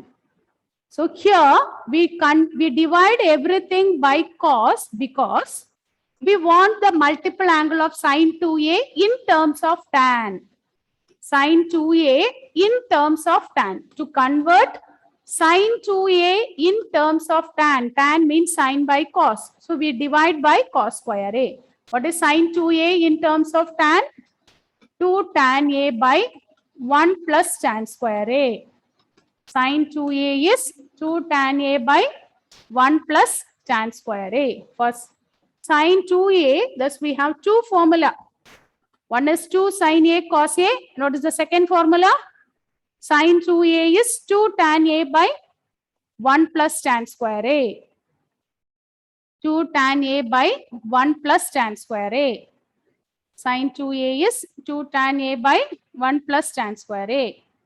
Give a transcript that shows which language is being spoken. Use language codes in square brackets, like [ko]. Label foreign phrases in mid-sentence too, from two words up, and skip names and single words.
[en] So here we divide everything by cos because we want the multiple angle of sine 2A in terms of tan. Sine 2A in terms of tan. To convert sine 2A in terms of tan. Tan means sine by cos. So we divide by cos square A. What is sine 2A in terms of tan? 2 tan A by 1 plus tan square A. Sine 2A is 2 tan A by 1 plus tan square A. For sine 2A, thus we have two formula. One is 2 sine A cos A. What is the second formula? Sine 2A is 2 tan A by 1 plus tan square A. 2 tan A by 1 plus tan square A. Sine 2A is 2 tan A by 1 plus tan square A.